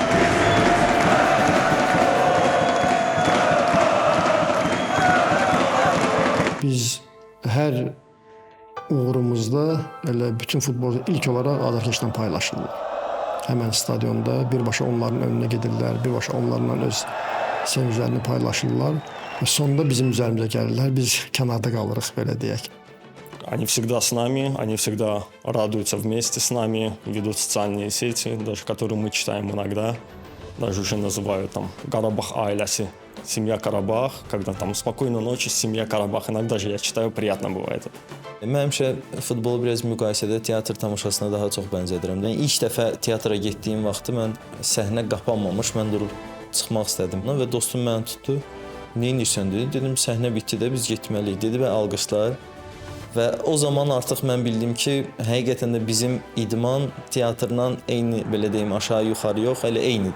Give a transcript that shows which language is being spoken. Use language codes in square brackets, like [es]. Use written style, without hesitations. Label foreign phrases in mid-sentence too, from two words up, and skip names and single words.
[az] Biz hər uğurumuzda elə bütün futbolcu ilk olaraq azarkeşlə paylaşırlar. Həmən stadionda birbaşa onların önünə gedirlər, birbaşa onlarla öz sevinclərini paylaşırlar. Və sonunda bizim üzərimizə gəlirlər, biz kənarda qalırıq, belə deyək. [ru] Они всегда с нами, они всегда радуются вместе с нами, ведут социальные сети, даже которые мы читаем иногда, даже уже называют там Карабах аиляси, семья Карабах, когда там спокойной ночи, семья Карабах, иногда же я читаю, приятно бывает. [az] Mən həmişə futbolu biraz müqayisədə teatr tamaşasına daha çox bənzədirəm. Yəni ilk dəfə teatra getdiyim vaxtı mən səhnə qapanmamış, mən durub çıxmaq istədim və dostum məni tutdu. Nə edirsən dedi. Dedim səhnə bitdi də biz getməliyik dedi və alqışlar. Və o zaman artıq mən bildim ki, həqiqətən də bizim idman teatrla eyni, belə deyim, aşağı-yuxarı yox, elə eynidir.